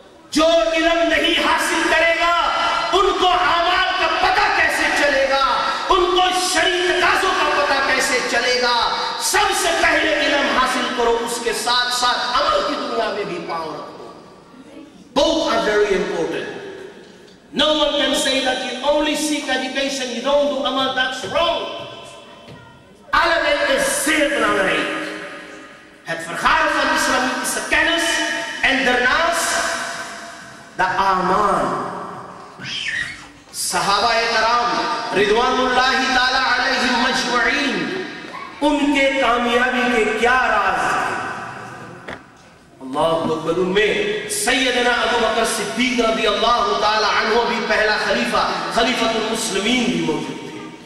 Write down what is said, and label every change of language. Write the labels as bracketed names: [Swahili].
[Urdu] جو علم نہیں حاصل کرے گا ان کو اعمال کا پتہ کیسے چلے گا, ان کو شرعی تقاضوں کا پتہ کیسے چلے گا. سب سے پہلے علم حاصل کرو, اس کے ساتھ ساتھ عمل کی دنیا میں بھی پاؤں رکھو. [English] Both are very important. No one can say that you only seek education, you don't do amal, that's wrong. [Dutch] Allemaal is zeer belangrijk. Het vergaan van de islamitische kennis en daarnaast de amal. [Urdu] Sahaba-e karam [Arabic] ridwanullahi ta'ala alayhim majma'in, [Urdu] ان کے کامیابی کے کیا راز ہیں؟ اللہ اکبر. ان میں سیدنا ابو بکر صدیق رضی اللہ تعالی عنہ بھی پہلا خلیفہ, خلیفۃ المسلمین بھی موجود تھے.